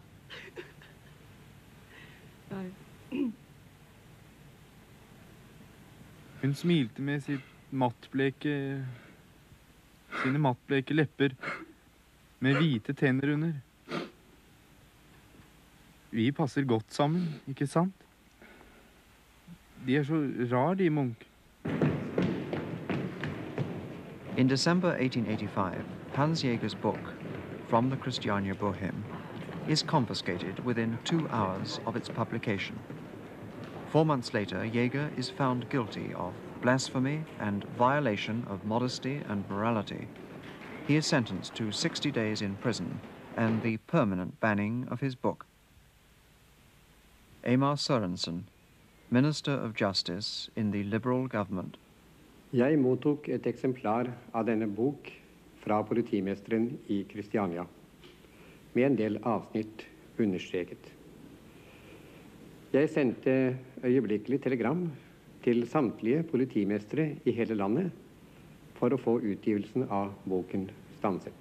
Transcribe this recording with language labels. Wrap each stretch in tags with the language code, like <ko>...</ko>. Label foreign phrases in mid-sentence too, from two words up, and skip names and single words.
<no>Hun smilte med sine mattbleke lepper, med hvite tenner under. Vi passer godt sammen, ikke sant? De så rar, de Munch.</no> <en>In December 1885, Hans Jaeger's book, From the Christiania Bohem, is confiscated within 2 hours of its publication. 4 months later, Jaeger is found guilty of blasphemy and violation of modesty and morality. He is sentenced to 60 days in prison and the permanent banning of his book. Amar Sørensen, Minister of Justice in the Liberal government.</en> <no>Jeg mottok et eksemplar av denne bok fra politimesteren I Kristiania, med en del avsnitt understreket. Jeg sendte øyeblikkelig telegram til samtlige politimestre I hele landet for å få utgivelsen av boken stanset.</no>